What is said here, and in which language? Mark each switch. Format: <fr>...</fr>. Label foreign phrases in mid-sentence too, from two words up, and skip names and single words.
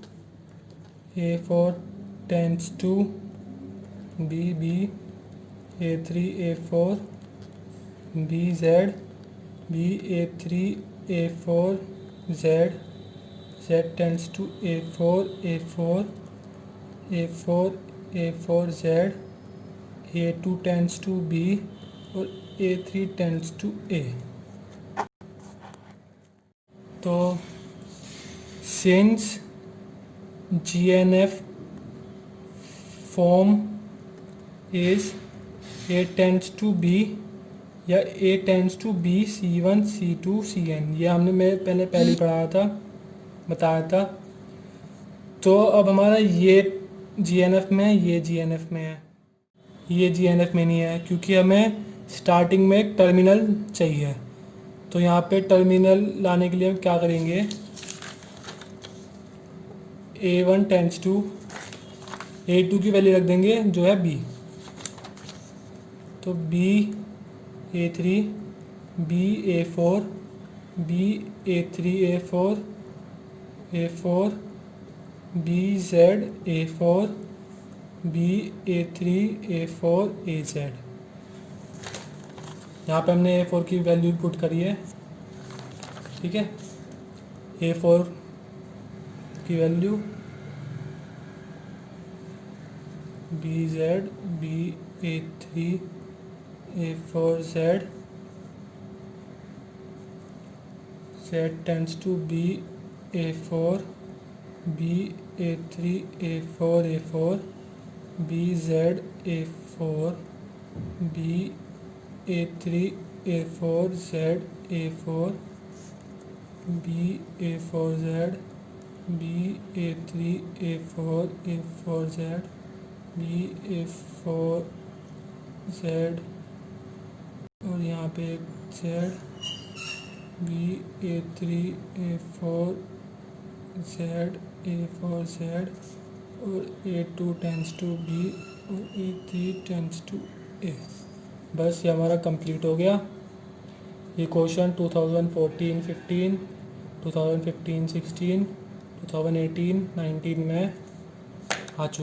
<en>A4 tends to B, B, A3, A4, BZ, B A3 A4 Z tends to A4 A4 A4 A4 Z, A2 tends to B और A3 tends to A। तो since GNF form is A tends to B या A tends to B C1 C2 Cn,</en> <hi>ये हमने मैं पहले पढ़ाया था, बताया था। तो अब हमारा ये GNF में है, ये GNF में है, ये GNF में नहीं है क्योंकि हमें स्टार्टिंग में एक टर्मिनल चाहिए। तो यहाँ पे टर्मिनल लाने के लिए हम क्या करेंगे, A1</hi> <en>tends to</en> <hi>A2 की वैल्यू रख देंगे जो है B। तो B A3 B A4 B A3 A4 A4 B Z A4 B A3 A4 AZ। यहाँ पे हमने A4 की वैल्यू पुट करी है, ठीक है।</hi> <en>A4 की वैल्यू BZ B A3 A4 Z tends to B A4 B A3 A4 A4 BZ A4 B A3 A4 Z A4 B A4 Z B A3 A4 A4 Z B A4 Z</en> <hi>और यहाँ पे एक</hi> <en>Z B A3 A4 Z A4 Z और A2 tends to B और A3 tends to A।</en> <hi>बस ये हमारा कंप्लीट हो गया। ये क्वेश्चन 2014-15, 2015-16, 2018-19 में आ चुका है।</hi>